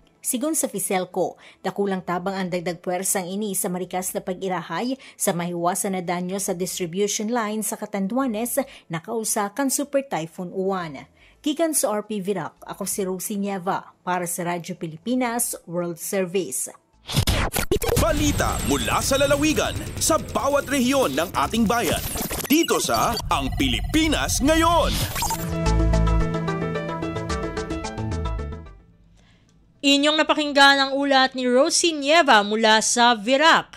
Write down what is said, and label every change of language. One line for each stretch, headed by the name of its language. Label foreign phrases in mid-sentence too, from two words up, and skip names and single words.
Bikol: Sigon sa Fiselco, dakulang tabang ang dagdag puwersang ini sa marikas na pag-irahay sa mahiwasan na danyo sa
English: distribution line
Bikol: sa Catanduanes na kausakan Super Typhoon Uwan. Gikan sa RP Virac, ako si Rosie Nieva para sa Radyo Pilipinas World Service.
Filipino: Balita mula sa lalawigan sa bawat rehiyon ng ating bayan. Dito sa Ang Pilipinas Ngayon. Inyong napakinggan ang ulat ni Rosie Nieva mula sa Virac.